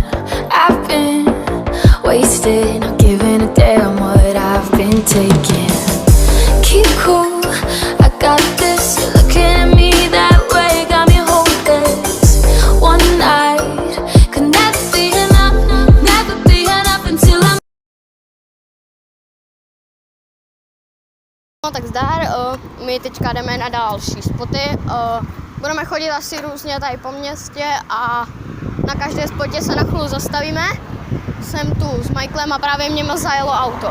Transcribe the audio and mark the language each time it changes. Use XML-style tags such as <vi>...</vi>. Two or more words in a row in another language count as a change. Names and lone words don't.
<en>I've been wasted, not giving a damn what I've been taking. Keep cool, I got this. You're looking at me that way, got me hopeless. One night could never be enough until I'm.</en> <cs>No tak zdar, my teďka jdeme na další spoty. Budeme chodit asi různě tady po městě a na každé spotě se na chvíli zastavíme. Jsem tu s Michaelem a právě mě zajelo auto.</cs>